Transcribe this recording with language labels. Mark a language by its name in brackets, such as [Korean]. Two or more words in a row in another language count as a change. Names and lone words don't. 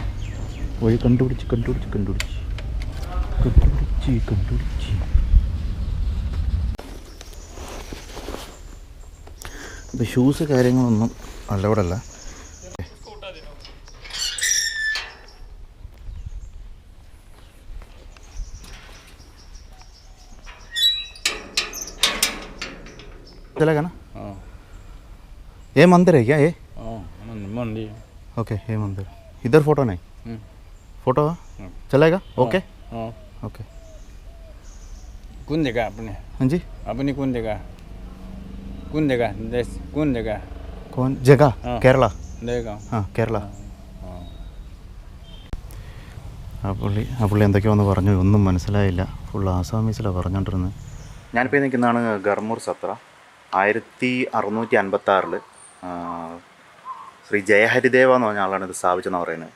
[Malayalam] വഴി കണ്ടുപിടിച്ച് ഇപ്പോൾ ഷൂസ് കാര്യങ്ങളൊന്നും അലൗഡല്ല. [Hindi] चलेगा ना? ये मंदिर है क्या? ये मंदिर. ओके, ये मंदिर. इधर फोटो नहीं? फोटो चलेगा? ओके ओके. कौन जगह अपने? हाँ जी, अपनी कौन जगह? कौन जगह? देश कौन जगह? कौन जगह? केरला. देखा हाँ, [Malayalam] കേരള. ആ പുള്ളി എന്തൊക്കെയോ ഒന്ന് പറഞ്ഞു, ഒന്നും മനസ്സിലായില്ല. ഫുൾ ആസാമീസിലാണ് പറഞ്ഞുകൊണ്ടിരുന്നത്. ഞാനിപ്പോൾ നിൽക്കുന്നതാണ് ഗർമൂർ സത്ര. 1656 ശ്രീ ജയഹരിദേവ എന്ന് പറഞ്ഞ ആളാണ് ഇത് സ്ഥാപിച്ചെന്ന് പറയുന്നത്.